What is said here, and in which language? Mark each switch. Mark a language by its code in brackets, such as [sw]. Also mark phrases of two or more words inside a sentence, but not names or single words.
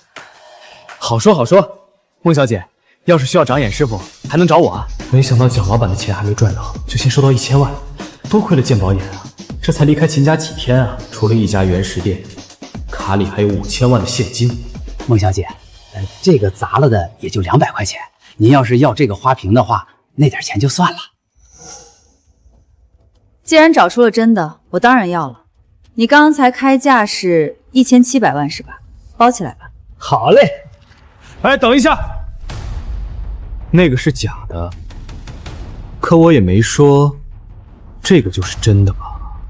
[zh] 好說好說，孟小姐，要是需要長眼師傅，還能找我啊。沒想到蔣老板的錢還沒賺到，就先收到1000萬，多虧了鑑寶眼啊，這才離開秦家幾天啊。除了一家原石店，卡裡還有5000萬的現金。孟小姐，這個砸了的也就200塊錢，您要是要這個花瓶的話，那點錢就算了。既然找出了真的，我當然要了。你剛才開價是1700萬是吧？包起來吧。好嘞。哎，等一下，那個是假的，可我也沒說這個就是真的吧？